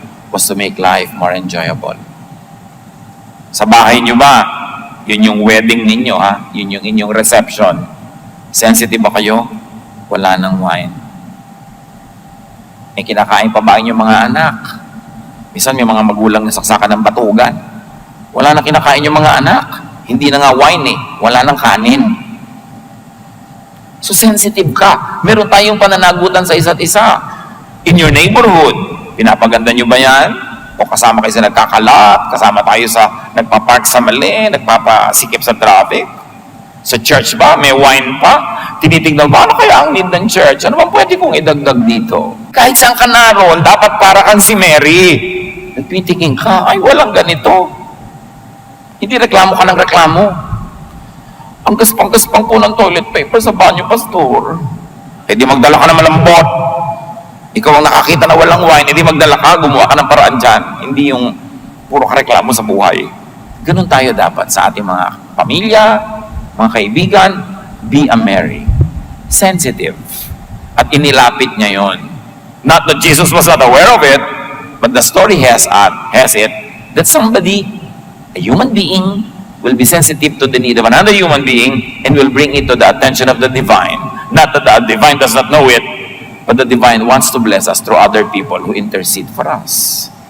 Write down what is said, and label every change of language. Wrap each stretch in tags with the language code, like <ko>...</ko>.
<en>was to make life more enjoyable.</en> <tl>Sa bahay nyo ba, yun yung wedding ninyo, ha? Yun yung inyong reception. Sensitive ba kayo? Wala nang wine. May kinakain pa ba inyong mga anak? Minsan may mga magulang na saksakan ng batugan. Wala nang kinakain yung mga anak. Hindi na nga wine eh. Wala nang kanin. So sensitive ka. Meron tayong pananagutan sa isa't isa.</tl> <en>In your neighborhood,</en> <tl>pinapaganda nyo ba yan? O kasama kayo sa nagkakalat, kasama tayo sa nagpapark sa mali, nagpapasikip sa traffic. Sa church ba? May wine pa? Tinitignan ba? Ano kaya ang need ng church? Ano bang pwede kong idagdag dito? Kahit saan ka naroon, dapat para kang si Mary. Nagtitingin ka, ay walang ganito. Hindi reklamo ka ng reklamo. Ang gaspang-gaspang po ng toilet paper sa banyo, pastor. Eh di magdala ka ng malambot. Ikaw ang nakakita na walang wine, hindi magdala ka, gumawa ka ng paraan dyan. Hindi yung puro kareklamo sa buhay. Ganun tayo dapat sa ating mga pamilya, mga kaibigan,</tl> <en>be a Mary.</en> <tl>Sensitive. At inilapit niya yon.</tl> <en>Not that Jesus was not aware of it, but the story has it that somebody, a human being, will be sensitive to the need of another human being and will bring it to the attention of the divine. Not that the divine does not know it, but the divine wants to bless us through other people who intercede for us.</en>